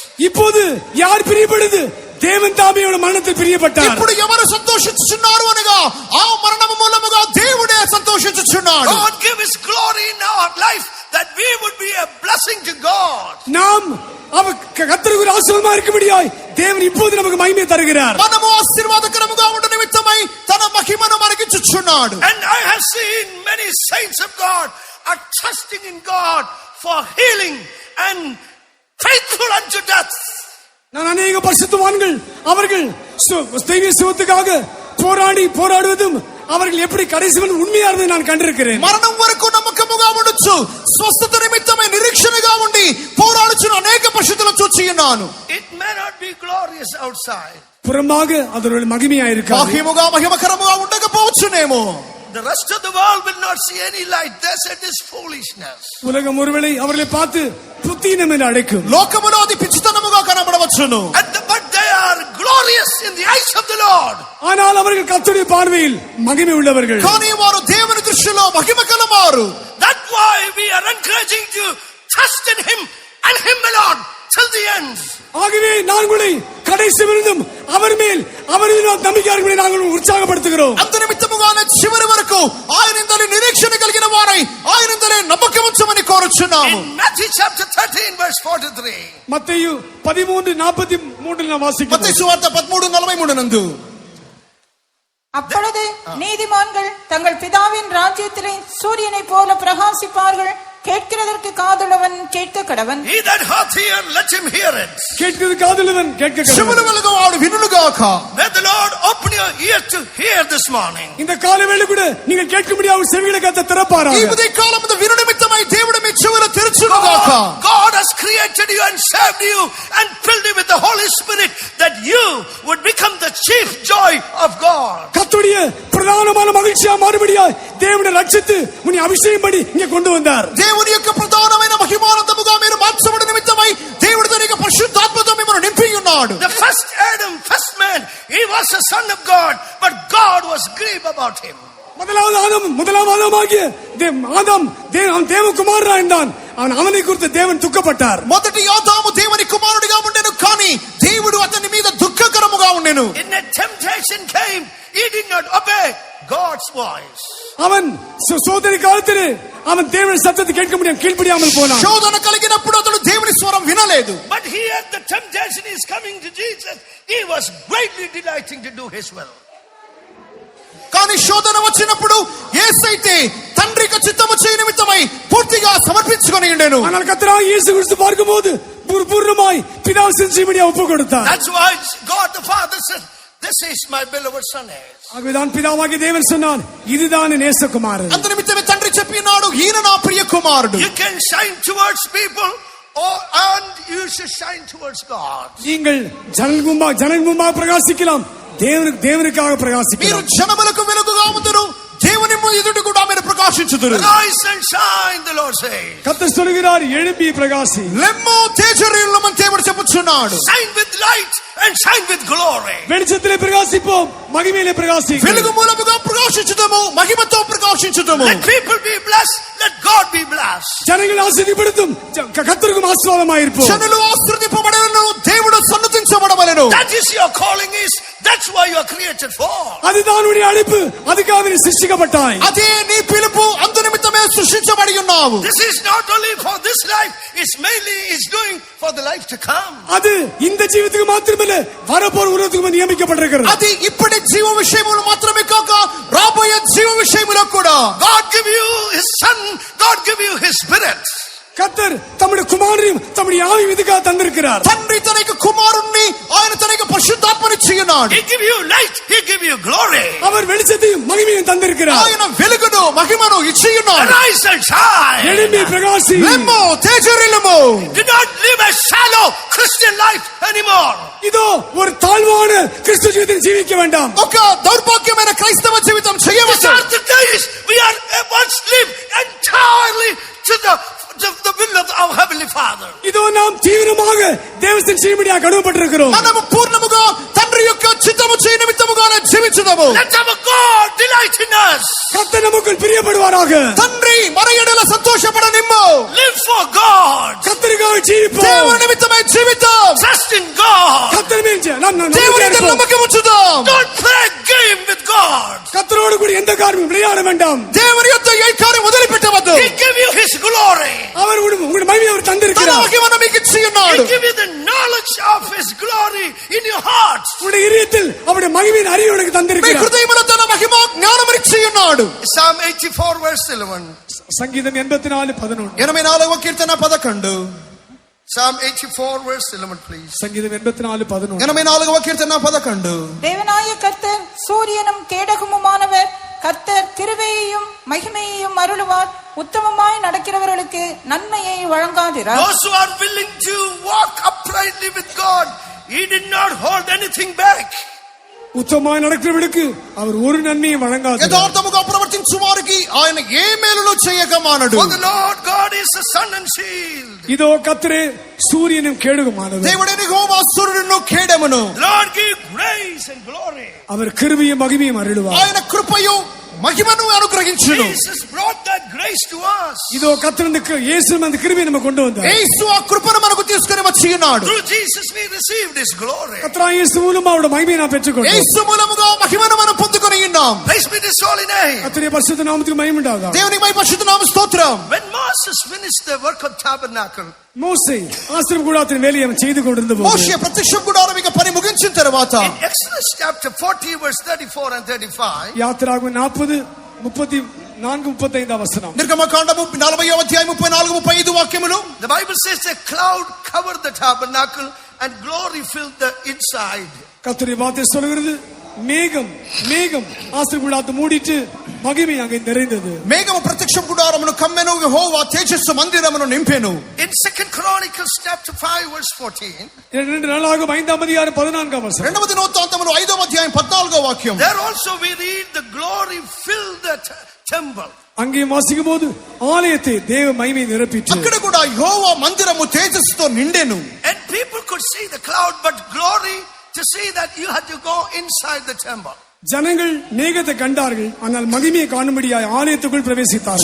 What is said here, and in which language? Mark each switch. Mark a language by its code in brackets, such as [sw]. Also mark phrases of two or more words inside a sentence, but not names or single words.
[ta] இப்போது யார் பிரியப்படுது? தேவன் தாமே அவருடைய மரணத்தில் பிரியப்பட்டார். [te] ఇప్పుడు ఎవరు సంతోషించుచున్నారు అనగా ఆ మరణము మూలముగా దేవుడే సంతోషించుచున్నాడు. [en] God give his glory in our life that we would be a blessing to God. [ta] நாம் கர்த்தருக்கு ஒரு ஆசீர்வாதமா இருக்கும்படியாய் தேவன் இப்போது நமக்கு மகிமை தருகிறார். [te] మనము ఆశీర్వాదకరముగా ఉండు నిమిత్తమై తన మహిమను మనకిచ్చుచున్నాడు. [en] And I have seen many saints of God are trusting in God for healing and faithful unto death. [ta] நான் அநேக பரிசுத்தவான்கள் அவர்கள் தெய்வீக சுகத்துக்காக போராடுவதும் அவர்கள் எப்படி கடைசி உண்மையா இருந்தது நான் கண்டிருக்கிறேன். [te] మరణం వరకు నమ్మకముగా ఉండొచ్చు, స్వస్థత నిమిత్తమై నిరీక్షణగా ఉండి పోరాడుచున్న అనేక పరిశుద్ధులను చూచి ఉన్నాను. [en] It may not not be glorious outside. [ta] புறமாக அது ஒரு மகிமையா இருக்காது. [te] బాహ్యముగా మహిమకరముగా ఉండకపోవచ్చునేమో. [en] The rest of the world will not see any light. They said this foolishness. [ta] உலகம் ஒருவேளை அவர்களை பார்த்து புத்தீனம் என்று அழைக்கும். [te] లోకములో అది పిచ్చితనముగా కనబడవచ్చును. [en] But they are glorious in the eyes of the Lord. [ta] ஆனால் அவர்கள் கர்த்தருடைய பார்வையில் மகிமை உள்ளவர்கள். [te] కానీ వారు దేవుని దృష్టిలో మహిమ కలవారు. [en] That's why we are encouraging to trust in Him and Him alone till the end. [ta] ஆகவே நாங்கள் கடைசி வரைக்கும் அவர் மேல் அவரில் நம்பிக்கையாளர்களை நாங்கள் உற்சாகப்படுத்துகிறோம். [te] అంత నిమిత్తముగానే చివరి వరకు ఆయనందరి నిరీక్షణ కలిగిన వారై ఆయనందరే నమ్మకం ఉంచమని కోరుచున్నాము. [en] In Matthew chapter 13 verse 43. [ta] மத்தேயு 13:43 நாம் வாசிக்கிறோம். [te] మత్తయి సువార్త 13:43 నందు [ta] அப்பொழுது நீதிமான்கள் தங்கள் பிதாவின் ராஜ்யத்திலே சூரியனைப் போல பிரகாசிப்பார்கள். கேட்கிறதற்கு காதுள்ளவன் கேட்க கடவன். [en] He that hath ear, let him hear it. [ta] கேட்கிறது காதுள்ளவன் கேட்க கடவன். [te] చెవులు వెలుగువాడు వినుగాక. [en] May the Lord open your ear to hear this morning. [ta] இந்த காலை வேளை கூட நீங்கள் கேட்க முடியாத செவிகளை கர்த்தர் திறப்பாராக. [te] ఈ ఉదయ కాలమందు విను నిమిత్తమై దేవుడు మీ చెవులు తెరుచునుగాక. [en] God has created you and saved you and filled you with the Holy Spirit that you would become the chief joy of God. [ta] கர்த்தருடைய பிரதானமான மகிழ்ச்சியா மாறுபடியாய் தேவனை ரட்சித்து உன்னை அபிஷேகம் பண்ணி இங்கே கொண்டு வந்தார். [te] దేవుని యొక్క ప్రధానమైన మహిమానందముగా మీరు మార్చబడిన నిమిత్తమై దేవుడు తన యొక్క పరిశుద్ధాత్మతో మిమ్మల్ని నింపి ఉన్నాడు. [en] The first Adam, first man, he was a son of God, but God was grieved about him. [ta] முதலாவது ஆதாமாகிய ஆதாம் தேவகுமாரனா இருந்தான். அவனை குறித்து தேவன் துக்கப்பட்டார். [te] మొదటి ఆదాము దేవుని కుమారుడిగా ఉండెను, కానీ దేవుడు అతని మీద దుఃఖకరముగా ఉండెను. [en] In a temptation came, he did not obey God's voice. [ta] அவன் சோதனை காலத்தில் அவன் தேவனுடைய சத்தத்தை கேட்க முடியாமல் கீழ்ப்படியாமல் போனான். [te] శోధన కలిగినప్పుడు అతడు దేవుని స్వరం వినలేదు. [en] But here the temptation is coming to Jesus. He was greatly delighting to do his will. [te] కానీ శోధన వచ్చినప్పుడు యేసైతే తండ్రి యొక్క చిత్తము చేయ నిమిత్తమై పూర్తిగా సమర్పించుకొని ఉండెను. [ta] ஆனால் கர்த்தராகிய இயேசு கிறிஸ்து பார்க்கும்போது பூர்ணமாய் பிதாவை செஞ்சபடியா ஒப்பு கொடுத்தார். [en] That's why God the Father said, this is my beloved son. [ta] ஆகவேதான் பிதாவாகிய தேவன் சொன்னார், இதுதான் என் நேசகுமாரன். [te] అందు నిమిత్తమే తండ్రి చెప్పినాడు, ఈయన నా ప్రియ కుమారుడు. [en] You can shine towards people and you should shine towards God. [ta] நீங்கள் ஜனங்கள் பிரகாசிக்கலாம், தேவனுக்காக பிரகாசிக்கலாம். [te] మీరు జనములకు వెలుగుగా ఉందురు, దేవుని ఎదుట కూడా మీరు ప్రకాశించుదురు. [en] Rise and shine, the Lord says. [ta] கர்த்தர் சொல்கிறார், எழும்பி பிரகாசி. [te] లెమ్ము తేజరిల్లుమని దేవుడు చెప్పుచున్నాడు. [en] Shine with light and shine with glory. [ta] வெளிச்சத்திலே பிரகாசிப்போம், மகிமையிலே பிரகாசிப்போம். [te] వెలుగు మూలముగా ప్రకాశించుదము, మహిమతో ప్రకాశించుదము. [en] Let people be blessed, let God be blessed. [ta] ஜனங்கள் ஆசீர்வதிப்படுத்தும், கர்த்தருக்கு ஆசீர்வாதமாயிருப்போம். [te] జనులు ఆశీర్వదింపబడెను, దేవుడు సన్నతించబడవలెను. [en] That is your calling is. That's why you are created for. [ta] அதுதான் உன்னுடைய அழைப்பு, அதுக்காக நீ சிருஷ்டிக்கப்பட்டாய். [te] అదే నీ పిలుపు, అందు నిమిత్తమే సృష్టించబడి ఉన్నావు. [en] This is not only for this life, it's mainly is doing for the life to come. [ta] அது இந்த ஜீவிதத்துக்கு மாத்திரமல்ல, வரப்போற உலகத்துக்கு நியமிக்கப்பட்டிருக்கிறது. [te] అది ఇప్పటి జీవ విషయములు మాత్రమే కాక రాబోయే జీవ విషయములో కూడా. [en] God give you his son, God give you his spirit. [ta] கர்த்தர் தம்முடைய குமாரனையும் தம்முடைய ஆவியையும் இதுக்காக தந்திருக்கிறார். [te] తండ్రి తనకు కుమారుణ్ణి, ఆయన తనకు పరిశుద్ధాత్మనిచ్చి ఉన్నాడు. [en] He give you light, he give you glory. [ta] அவர் வெளிச்சத்தையும் மகிமையும் தந்திருக்கிறார். [te] ఆయన వెలుగును మహిమను ఇచ్చి ఉన్నాడు. [en] Arise and shine. [ta] எழும்பி பிரகாசி. [te] లెమ్ము తేజరిల్లుము. [en] Do not live a shallow Christian life anymore. [ta] இதோ ஒரு தாழ்வான கிறிஸ்து ஜீவிதத்தை ஜீவிக்க வேண்டாம். [te] ఒక దౌర్భాగ్యమైన క్రైస్తవ జీవితం [en] These [te] చేయవద్దు. [en] are the days we are once live entirely to the will of our heavenly Father. [ta] இதோ நாம் தீவிரமாக தேவத்தின் செய்யும்படியாக கடமைப்பட்டிருக்கிறோம். [te] మనము పూర్ణముగా తండ్రి యొక్క చిత్తము చేయ నిమిత్తముగానే జీవించుదాము. [en] Let our God delight in us. [ta] கர்த்தர் நமக்குள் பிரியப்படுவாராக. [te] తండ్రి మన యెడల సంతోషపడనిమ్ము. [en] Live for God. [ta] கர்த்தருக்காக ஜீவிப்போம். [te] దేవుని నిమిత్తమై జీవితం. [en] Trust in God. [ta] கர்த்தர் மேல் [te] దేవుని మీద నమ్మకం ఉంచుదాం. [en] Don't play a game with God. [ta] கர்த்தரோடு கூட எந்த காரியமும் விளையாட வேண்டாம். [te] దేవుని యొక్క ఏ కార్యం వదిలిపెట్టవద్దు. [en] He give you his glory. [ta] அவர் உங்களுடைய மகிமையை அவர் [te] తన [ta] தந்திருக்கிறார். [te] మహిమను మీకు ఇచ్చి ఉన్నాడు. [en] He give you the knowledge of his glory in your heart. [ta] உங்களுடைய இதயத்தில் அவருடைய மகிமையின் அறிவு உனக்கு [te] మీ [ta] தந்திருக்கிறார். [te] హృదయములో తన మహిమ జ్ఞానము ఇచ్చి ఉన్నాడు. [en] Psalm 84 verse 11. [ta] சங்கீதம் 84:11. [te] 84వ కీర్తన 11. [en] Psalm 84 verse 11 please. [ta] சங்கீதம் 84:11. [te] 84వ కీర్తన 11. [ta] தேவனாய கர்த்தர் சூரியனும் கேடகமுமானவர். கர்த்தர் கிருபையையும் மகிமையையும் அருளுவார். உத்தமமாய் நடக்கிறவர்களுக்கு நன்மையை வழங்காதிரார். [en] Those who are willing to walk uprightly with God, he did not hold anything back. [te] ఉత్తమమైన నడకడకు [ta] அவர் ஒரு நன்மையை வழங்காது. [te] యథార్థముగా ప్రవర్తించు వారికి ఆయన ఏ మేలును చేయక మానడు. [en] For the Lord God is the sun and shield. [ta] இதோ கர்த்தரே சூரியனும் கேடகமானவர். [te] దేవుడైన యెహోవా సూర్యుడును కేడమును. [en] Lord give grace and glory. [ta] அவர் கிருபையும் மகிமையும் அருளுவார். [te] ఆయన కృపయు మహిమను అనుగ్రహించును. [en] Jesus brought that grace to us. [ta] இதோ கர்த்தருக்கு இயேசு அந்த கிருபையை நமக்கு கொண்டு வந்தார். [te] యేసు ఆ కృపను మనకు తీసుకొని వచ్చి ఉన్నాడు. [en] Through Jesus we received his glory. [ta] கர்த்தராகிய இயேசு மூலமா அவருடைய மகிமையை நாம் பெற்றுக்கொண்டோம். [te] యేసు మూలముగా మహిమను మనం పొందుకొని ఉన్నాం. [en] Praise be his holy name. [ta] கர்த்தருடைய பரிசுத்த நாமத்துக்கு மகிமை உண்டாவதாக. [te] దేవుని మహిమ పరిశుద్ధ నామ స్తోత్రం. [en] When Moses finished the work of tabernacle, [ta] மோசே ஆசரிப்பு கூடாரத்தின் வேலையை அவன் செய்து கொண்டிருந்த போது [te] మోషే ప్రత్యక్ష గుడారం ఇక పని ముగించిన తర్వాత [en] in Exodus chapter 40 verse 34 and 35, [ta] யாத்திராகமம் 40 34 35 வசனம். [te] నిర్గమకాండము 40వ అధ్యాయం 34 35 వాక్యములు. [en] the Bible says a cloud covered the tabernacle and glory filled the inside. [ta] கர்த்தருடைய வார்த்தை சொல்கிறது மேகம் ஆசரிப்பு கூடாரத்தை மூடிட்டு மகிமை அங்கே நிறைந்தது. [te] మేఘము ప్రత్యక్ష గుడారమును కమ్మెను, యెహోవా తేజస్సు మందిరమును నింపెను. [en] In 2 Chronicles chapter 5 verse 14, [ta] 2 நாளாகமம் 5ஆம் அதிகாரம் 14ஆம் வசனம். [te] రెండవ దినవృత్తాంతములు 5వ అధ్యాయం 14వ వాక్యం. [en] there also we read the glory filled the temple. [ta] அங்கே வாசிக்கும் போது ஆலயத்தை தேவ மகிமை நிரப்பிற்று. [te] అక్కడ కూడా యెహోవా మందిరము తేజస్సుతో నిండెను. [en] And people could see the cloud, but glory to see that you had to go inside the temple. [ta] ஜனங்கள் மேகத்தை கண்டார்கள், ஆனால் மகிமையை காணும்படியாய் ஆலயத்துக்குள் பிரவேசித்தார்கள்.